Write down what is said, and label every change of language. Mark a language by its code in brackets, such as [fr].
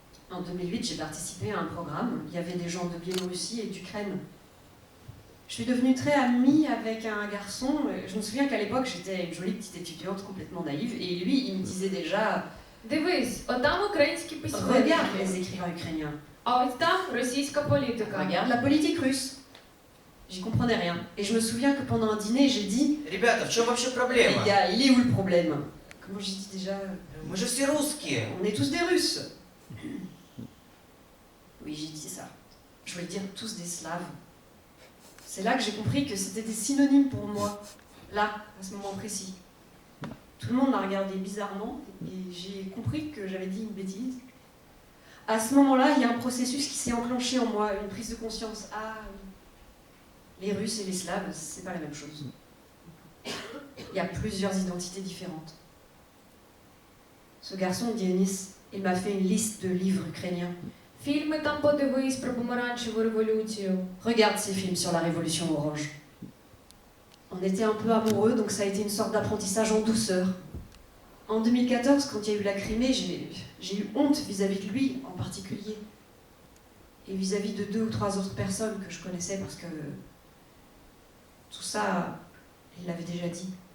[fr] En 2008, j'ai participé à un programme. Il y avait des gens de Biélorussie et d'Ukraine. Je suis devenue très amie avec un garçon. Je me souviens qu'à l'époque, j'étais une jolie petite étudiante complètement naïve. Et lui, il me disait déjà [uk] Дивись, отам українські письменники, [fr] regarde les écrivains ukrainiens, [uk] а ось там російська політика. [fr] regarde la politique russe. J'y comprenais rien. Et je me souviens que pendant un dîner, j'ai dit [ru] Ребята, в чем вообще « проблема? [fr] Il est où le problème ?» Comment j'ai dit déjà [ru] Мы же все русские. [fr] On est tous des Russes. Oui, j'ai dit ça. Je voulais dire tous des Slaves. C'est là que j'ai compris que c'était des synonymes pour moi. Là, à ce moment précis. Tout le monde m'a regardé bizarrement et j'ai compris que j'avais dit une bêtise. À ce moment-là, il y a un processus qui s'est enclenché en moi, une prise de conscience. Ah, oui. Les Russes et les Slaves, c'est pas la même chose. Il y a plusieurs identités différentes. Ce garçon, Dionys, il m'a fait une liste de livres ukrainiens. [uk] Фільми там подивись про помаранчеву революцію. [fr] Regarde ces films sur la révolution orange. On était un peu amoureux, donc ça a été une sorte d'apprentissage en douceur. En 2014, quand il y a eu la Crimée, j'ai eu honte vis-à-vis de lui en particulier. Et vis-à-vis de 2 ou 3 autres personnes que je connaissais parce que tout ça, il l'avait déjà dit.